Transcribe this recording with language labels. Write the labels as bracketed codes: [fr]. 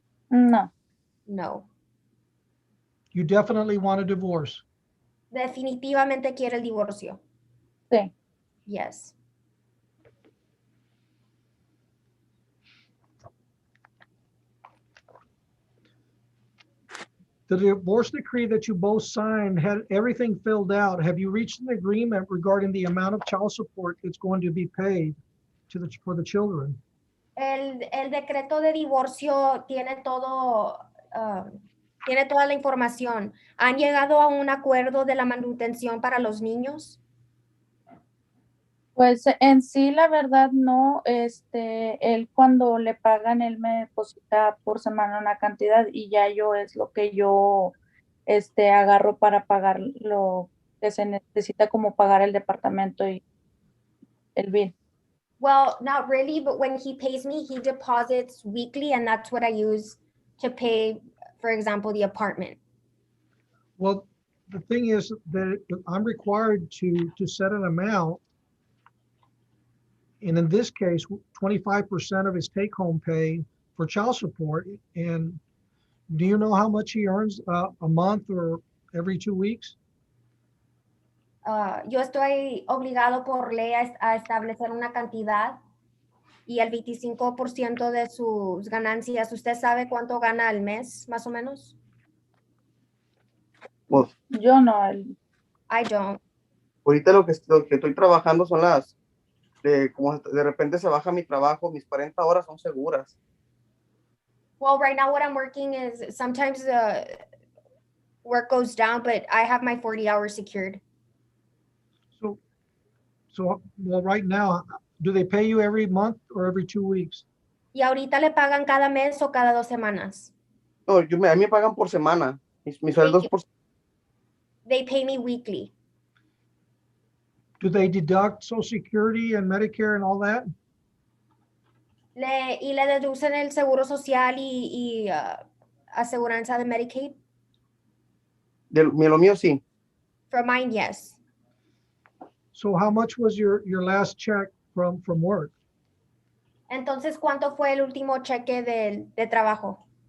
[es] No. [en] No. You definitely want a divorce. [es] Definitivamente quiere el divorcio. Sí. [en] Yes. The divorce decree that you both signed had everything filled out. Have you reached an agreement regarding the amount of child support that's going to be paid for the children? [es] El decreto de divorcio tiene todo, tiene toda la información. ¿Han llegado a un acuerdo de la manutención para los niños? Pues en sí, la verdad, no, él cuando le pagan, él me deposita por semana una cantidad y ya yo es lo que yo, agarro para pagar lo que se necesita como pagar el departamento y el bill. [en] Well, not really, but when he pays me, he deposits weekly and that's what I use to pay, for example, the apartment. Well, the thing is that I'm required to set an amount. And in this case, 25% of his take-home pay for child support. And do you know how much he earns a month or every 2 weeks? [es] Yo estoy obligado por ley a establecer una cantidad y el 25% de sus ganancias. ¿Usted sabe cuánto gana al mes, más o menos? Pues, Yo no, [en] I don't. [es] ahorita lo que estoy trabajando son como de repente se baja mi trabajo, mis 40 horas son seguras. [en] Well, right now what I'm working is sometimes work goes down, but I have my 40 hours secured. So, well, right now, do they pay you every month or every 2 weeks? [es] Y ahorita le pagan cada mes o cada 2 semanas. No, a mí me pagan por semana. Mis sueldos por [en] They pay me weekly. Do they deduct Social Security and Medicare and all that? [es] Y le deducen el seguro social y aseguranza de Medicaid. Lo mío sí. [en] For mine, yes. So how much was your last check from work? [es] Entonces, ¿cuánto fue el último cheque de trabajo?